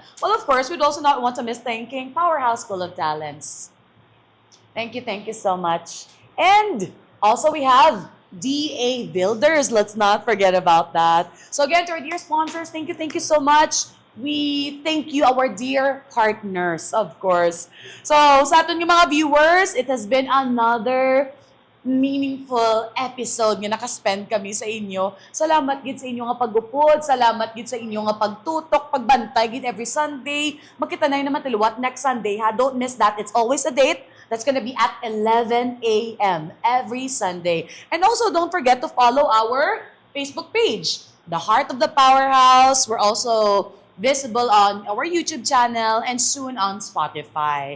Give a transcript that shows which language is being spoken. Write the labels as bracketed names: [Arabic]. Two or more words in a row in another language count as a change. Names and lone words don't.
[English] Well, of course, we'd also not want to miss thanking Powerhouse School of Talents. Thank you so much. And also we have DA Builders. Let's not forget about that. So again, to our dear sponsors, thank you so much. We thank you, our dear partners, of course. So, [Hiligaynon] sa aton yung mga viewers, [English] it has been another meaningful episode [Hiligaynon] nga nakaspend kami sa inyo. Salamat gid sa inyo nga paggupod, salamat gid sa inyo nga pagtutok, pagbantay gid [English] every Sunday. [Hiligaynon] Magkita na naman tuluwat [English] next Sunday, [Hiligaynon] ha? [English] Don't miss that. It's always a date. That's gonna be at 11 a.m. every Sunday. And also, don't forget to follow our Facebook page, The Heart of the Powerhouse. We're also visible on our YouTube channel and soon on Spotify.